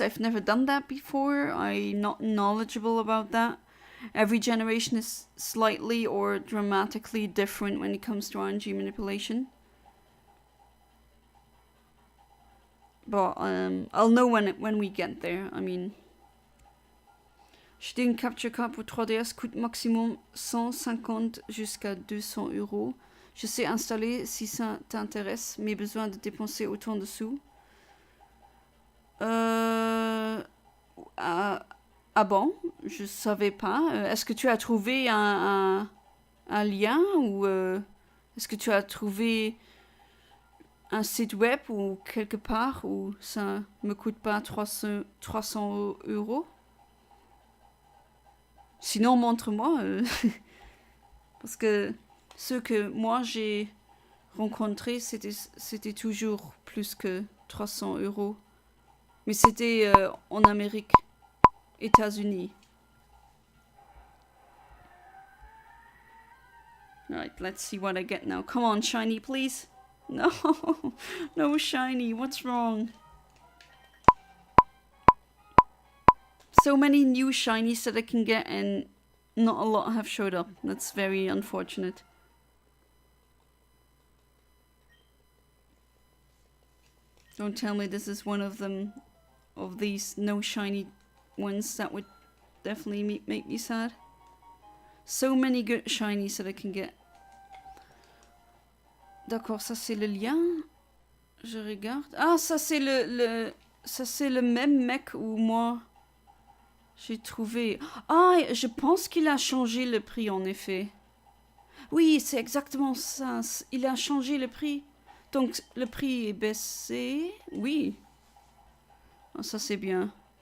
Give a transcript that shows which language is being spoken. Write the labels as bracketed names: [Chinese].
[English] I've never done that before. I'm not knowledgeable about that. Every generation is slightly or dramatically different when it comes to RNG manipulation. But I'll know when we get there. I mean... [French] Acheter une capture card pour 3DS coûte maximum 150 jusqu'à 200 €. Je sais installer si ça t'intéresse, mais besoin de dépenser autant de sous. Ah bon, je savais pas. Est-ce que tu as trouvé un lien ou est-ce que tu as trouvé un site web ou quelque part où ça me coûte pas 300 €? Sinon, montre-moi. Parce que ceux que moi j'ai rencontrés, c'était toujours plus que 300 €. Mais c'était en Amérique, États-Unis. [English] Alright, let's see what I get now. Come on, shiny, please. No, no shiny. What's wrong? So many new shinies that I can get and not a lot have showed up. That's very unfortunate. Don't tell me this is one of them, of these no shiny ones. That would definitely make me sad. So many good shinies that I can get. [French] D'accord, ça c'est le lien. Je regarde. Ah, ça c'est ça c'est le même mec où moi... J'ai trouvé... Ah, je pense qu'il a changé le prix, en effet. Oui, c'est exactement ça. Il a changé le prix. Donc, le prix est baissé. Oui. Ah, ça, c'est bien.